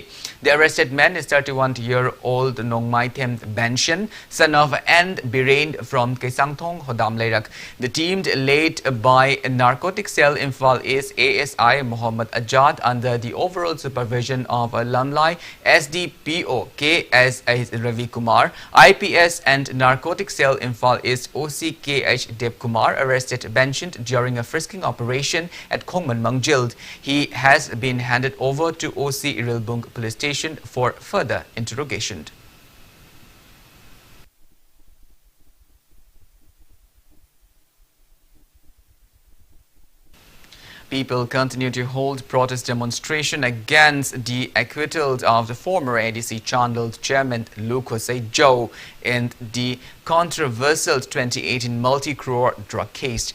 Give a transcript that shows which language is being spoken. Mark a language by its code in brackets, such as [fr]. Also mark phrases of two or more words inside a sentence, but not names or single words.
[en] The arrested man is 31-year-old Nongmai Them Benshan, son of N. Birain from Kaesangthong, Hodam Leirak. The team led by narcotic cell Imphal East ASI Muhammad Ajad under the overall supervision of Lamlai SDPO KS Ravi Kumar, IPS and Narcotic Cell Imphal East OCKH Deb Kumar arrested Benshan during a frisking operation at Khongman Mangjil. He has been handed over to OC Irilbung Police Station for further interrogation. People continue to hold protest demonstration against the acquittal of the former ADC Chandal chairman Luke Hosei Joe in the controversial 2018 multi-crore drug case.